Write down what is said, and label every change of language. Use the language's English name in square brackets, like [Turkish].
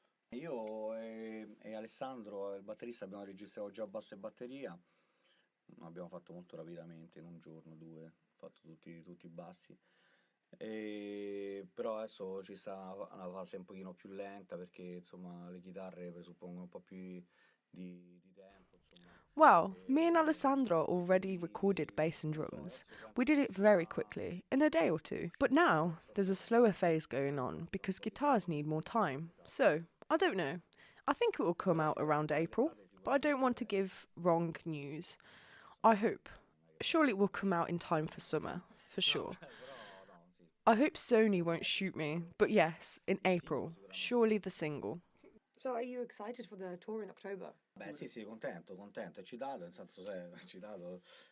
[Italian] Io e Alessandro, il batterista, abbiamo registrato già basso e batteria. Abbiamo fatto molto rapidamente, in un giorno, 2, fatto tutti i bassi. Però adesso ci sta una fase un pochino più lenta perché insomma le chitarre presuppongono un po' più di tempo. Insomma. [English] Well, me and Alessandro already recorded bass and drums. We did it very quickly, in a day or two. But now, there's a slower phase going on because guitars need more time. So, I don't know. I think it will come out around April, but I don't want to give wrong news. I hope. Surely it will come out in time for summer, for sure. I hope Sony won't shoot me, but yes, in April. Surely the single. So are you excited for the tour in October? [Italian] Beh sì, contento, eccitato, nel senso eccitato.